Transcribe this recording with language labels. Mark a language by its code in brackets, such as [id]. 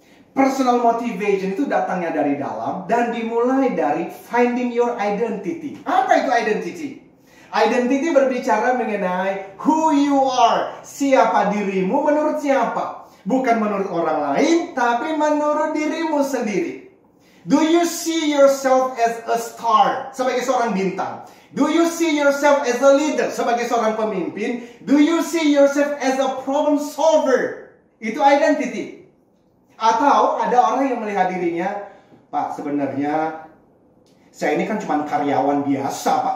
[en] Personal motivation [id] itu datangnya dari dalam dan dimulai dari [en] finding your identity. [id] Apa itu identity? Identity berbicara mengenai [en] who you are. [id] Siapa dirimu menurut siapa? Bukan menurut orang lain, tapi menurut dirimu sendiri. [en] Do you see yourself as a star? [id] Sebagai seorang bintang. [en] Do you see yourself as a leader? [id] Sebagai seorang pemimpin. [en] Do you see yourself as a problem solver? [id] Itu identity. Atau ada orang yang melihat dirinya, Pak, sebenarnya saya ini kan cuma karyawan biasa, Pak.